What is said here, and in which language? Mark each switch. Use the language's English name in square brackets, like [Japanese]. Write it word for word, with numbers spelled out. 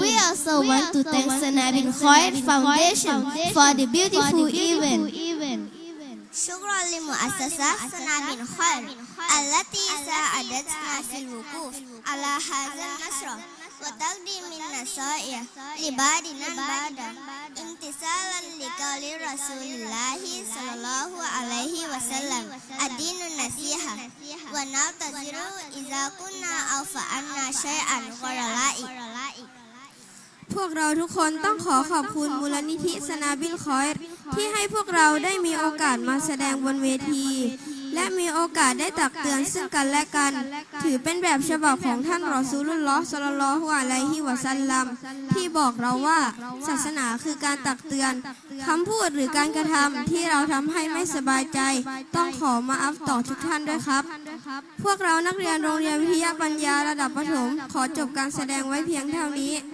[English] We also we want also to thank Sana bin Khoir Foundation, Foundation for the beautiful, for the beautiful event. event. [Arabic] شكرا لمؤسسة سنا بن خير التي ساعدتنا في الوقوف على هذا النشر وتقديم النصائح لبعضنا البعض امتثالا لقول رسول الله صلى الله عليه وسلم الدين النصيحة ونعتذر إذا كنا أفعلنا شيئا غير لائق [Thai] พวกเราทุกคนต้องขอขอบคุณมูลนิธิสนาบิลคอยที่ให้พวกเราได้มีโอกาสมาแสดงบนเวทีและมีโอกาสได้ตักเตือนซึ่งกันและกันถือเป็นแบบฉบับของท่านรอซูลุลลอฮ์ศ็อลลัลลอฮุอะลัยฮิวะซัลลัมที่บอกเราว่าศาสนาคือการตักเตือนคำพูดหรือการกระทำที่เราทำให้ไม่สบายใจต้องขอมาอัฟต่อทุกท่านด้วยครับพวกเรานักเรียนโรงเรียนวิทยาปัญญาระดับประถมขอจบการแสดงไว้เพียงเท่านี้